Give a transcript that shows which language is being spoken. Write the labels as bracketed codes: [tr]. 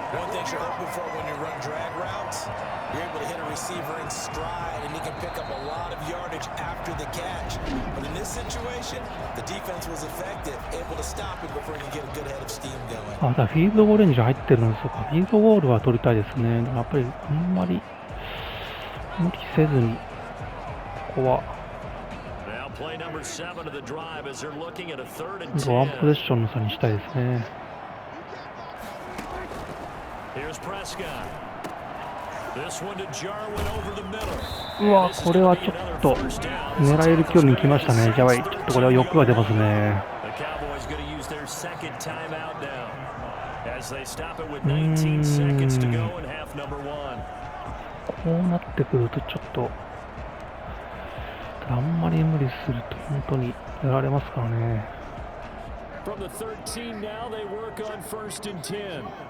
[en] One thing you're hoping for when you run drag routes, you're able to hit a receiver in stride, and he can pick up a lot of yardage after the catch. But in this situation, the defense was effective, able to stop him before he could get a good head of steam going. [ja] だフィールドゴールレンジ入ってるんですよ。フィールドゴールは取りたいですね。やっぱりあんまり無理せずにここは。 [en] Play number 7 of the drive as they're looking at a 3rd and [ja] ワン [en] 10. [ja] ポゼッションの差にしたいですね。 [en] Here's Prescott. This one to Jarwin over the middle. [ja] うわ、これはちょっと狙える距離に来ましたね。やばい、ちょっとこれは欲が出ますね。 [en] The Cowboys going to use their 2nd timeout now as they stop it with 19 seconds to go in half number 1. [ja] こうなってくるとちょっとあんまり無理すると本当にやられますからね。 [en] From the 13 now they work on 1st and 10.